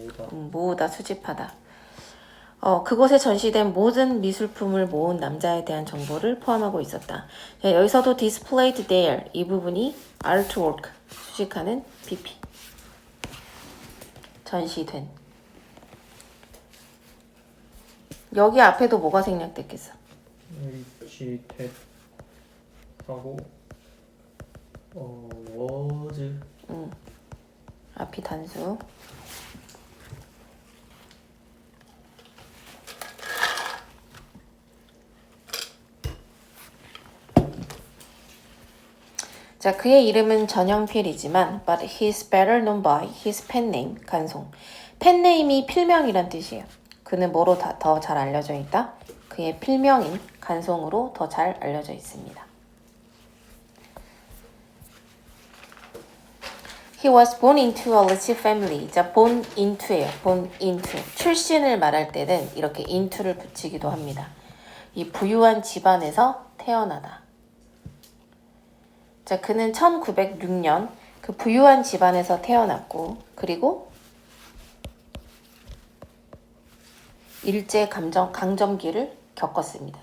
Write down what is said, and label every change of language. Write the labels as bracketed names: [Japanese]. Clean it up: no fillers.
[Korean] 모으다 수집하다. 그곳에 전시된 모든 미술품을 모은 남자에 대한 정보를 포함하고 있었다. 자, 여기서도 [English] displayed there [Korean] 이 부분이 artwork 수식하는 PP 전시된. 여기 앞에도 뭐가 생략됐겠어? [English] which that [Korean] 하고 [English] was [Korean] 앞이 단수. 자, 그의 이름은 전영필이지만 [English] but he's better known by his pen name, 간송. [Korean] 펜네임이 필명이란 뜻이에요. 그는 뭐로 더 잘 알려져 있다? 그의 필명인 간송으로 더 잘 알려져 있습니다. [English] He was born into a rich family. [Korean] 자, born into예요. [English] born into. [Korean] 출신을 말할 때는 이렇게 into를 붙이기도 합니다. 이 부유한 집안에서 태어나다. 자, 그는 1906년 그 부유한 집안에서 태어났고 그리고 일제 강점기를 겪었습니다.